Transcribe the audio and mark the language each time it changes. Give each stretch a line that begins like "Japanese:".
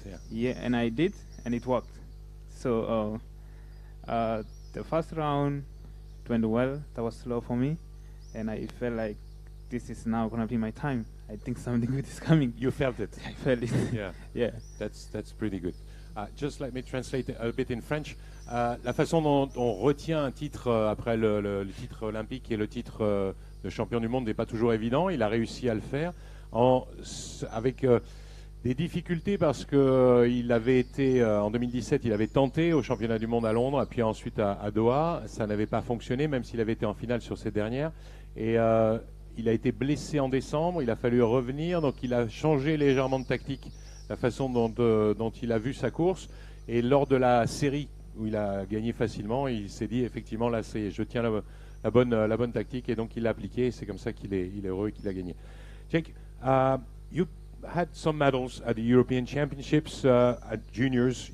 English: Yeah, and I did, and it worked. So the first round went well. That was slow for me, and I felt like this is now gonna be my time. I think something good is coming. You felt it. I felt it. Yeah. Yeah. That's pretty good. Just let me translate a bit in French.
French: La façon dont on retient un titre après le titre olympique et le titre de champion du monde n'est pas toujours évident. Il a réussi à le faire avec des difficultés parce que il avait été en 2017, il avait tenté au championnat du monde à Londres, et puis ensuite à Doha. Ça n'avait pas fonctionné, même s'il avait été en finale sur ces dernières. Et il a été blessé en décembre. Il a fallu revenir, donc il a changé légèrement de tactique, la façon dont il a vu sa course. Et lors de la série où il a gagné facilement, il s'est dit effectivement là je tiens la bonne tactique, et donc il l'a appliqué. C'est comme ça qu'il est heureux et qu'il a gagné.
English: Jake, you had some medals at the European Championships at juniors.